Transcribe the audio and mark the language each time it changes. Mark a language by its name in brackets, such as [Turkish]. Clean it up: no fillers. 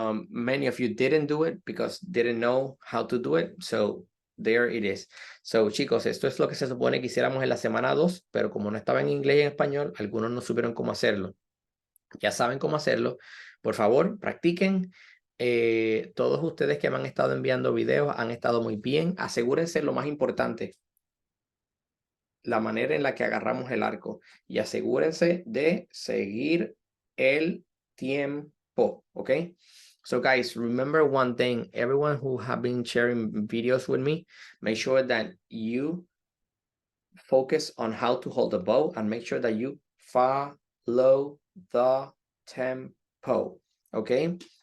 [English] Many of you didn't do it because didn't know how to do it. So there it is. [Spanish] So chicos, esto es lo que se supone que hiciéramos en la semana 2, pero como no estaba en inglés y en español, algunos no supieron cómo hacerlo. Ya saben cómo hacerlo. Por favor, practiquen. Todos ustedes que me han estado enviando videos han estado muy bien. Asegúrense lo más importante, la manera en la que agarramos el arco, y asegúrense de seguir el tiempo, okay? [English] So guys, remember one thing, everyone who have been sharing videos with me, make sure that you focus on how to hold the bow and make sure that you follow the tempo, okay?